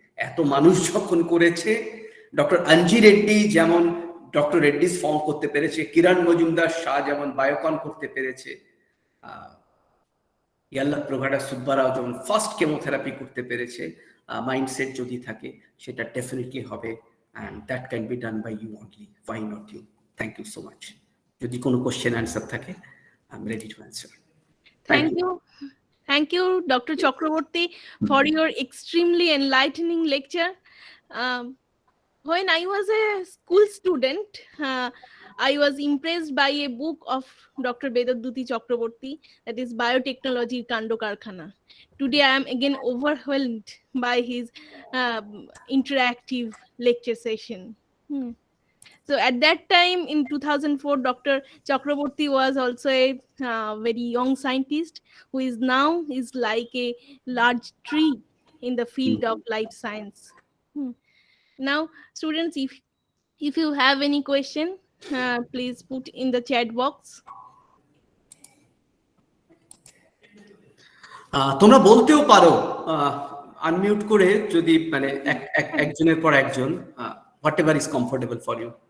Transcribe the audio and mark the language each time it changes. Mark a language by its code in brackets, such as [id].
[bn] এত মানুষ যখন করেছে, ডক্টর অঞ্জি রেড্ডি যেমন ডক্টর রেড্ডিস ফর্ম করতে পেরেছে, কিরণ মজুমদার শাহ যেমন বায়োকন করতে পেরেছে, ইয়াল্লা প্রভাডা সুব্বারাও যেমন ফার্স্ট কেমোথেরাপি করতে পেরেছে, মাইন্ডসেট যদি থাকে সেটা ডেফিনেটলি হবে, [en] and that can be done by you only. Why not you? Thank you so much. [bn] যদি কোনো কোশ্চেন অ্যান্সার থাকে, [en] I'm ready to answer. Thank you, Dr. Chakraborty, for your extremely enlightening lecture. When I was a school student, I was impressed by a book of Dr. Vedaduti Chakraborty, that is Biotechnology Kando Karkhana. Today I am again overwhelmed by his interactive lecture session. So at that time in 2004, Dr. Chakraborty was also a very young scientist who is now like a large tree in the field of life science. Now, students, if you have any question, please put in the chat box. [bn] তোমরা বলতেও পারো unmute করে, যদি মানে একজনের পর একজন, [en] whatever is comfortable for you.